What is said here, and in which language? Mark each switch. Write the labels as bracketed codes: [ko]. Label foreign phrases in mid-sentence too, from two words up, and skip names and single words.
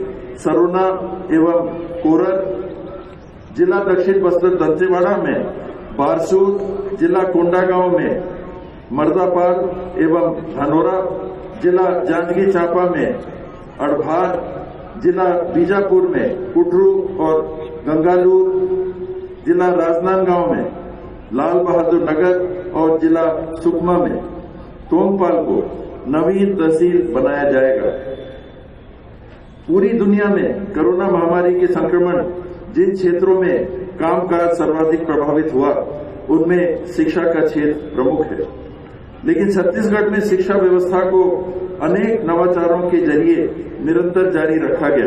[hi] सरोना एवं कोरर, जिला दक्षिण बस्तर दंतेवाड़ा में बारसूर, जिला कोंडागांव में मर्दापाल एवं धनोरा, जिला जांजगीर चांपा में अड़भार, जिला बीजापुर में कुटरू और गंगालूर, जिला राजनांदगांव में लाल बहादुर नगर और जिला सुकमा में तोंगपाल को नवीन तहसील बनाया जाएगा। पूरी दुनिया में कोरोना महामारी के संक्रमण जिन क्षेत्रों में कामकाज सर्वाधिक प्रभावित हुआ उनमें शिक्षा का क्षेत्र प्रमुख है, लेकिन छत्तीसगढ़ में शिक्षा व्यवस्था को अनेक नवाचारों के जरिए निरंतर जारी रखा गया।